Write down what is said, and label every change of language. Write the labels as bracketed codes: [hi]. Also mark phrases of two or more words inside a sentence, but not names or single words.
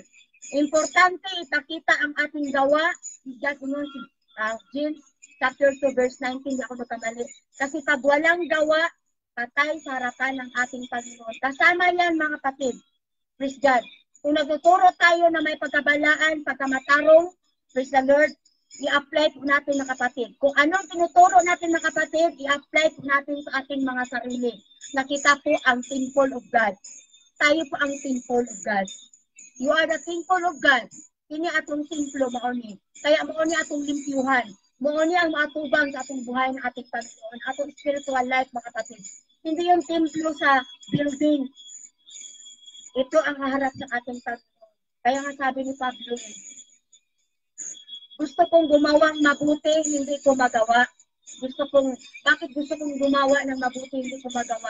[tl] Importante, ipakita ang ating gawa. James chapter 2 verse 19, hindi ako magkamali. Kasi pag walang gawa, patay sa harapan ng ating Panginoon. Kasama yan, mga kapatid. [en] Praise God. [tl] Kung nagtuturo tayo na may pagkabalaan, pagkamatarong, [en] praise the Lord, [tl] i-apply po natin, mga kapatid. Kung anong tinuturo natin, mga kapatid, i-apply po natin sa ating mga sarili. Nakita po ang [en] temple of God. [tl] Tayo po ang [en] temple of God. You are the temple of God. [ceb] Kini atong templo maoni. Kaya maoni atong limpyuhan. Maoni ang matubang sa atong buhay ng ating Panginoon, atong [en] spiritual life, [ceb] mga kapatid. [tl] Hindi yung templo sa building. Ito ang haharap sa ating Panginoon. Kaya nga sabi ni Pablo, gusto kong gumawang mabuti, hindi ko magawa. Bakit gusto kong gumawa ng mabuti, hindi ko magawa?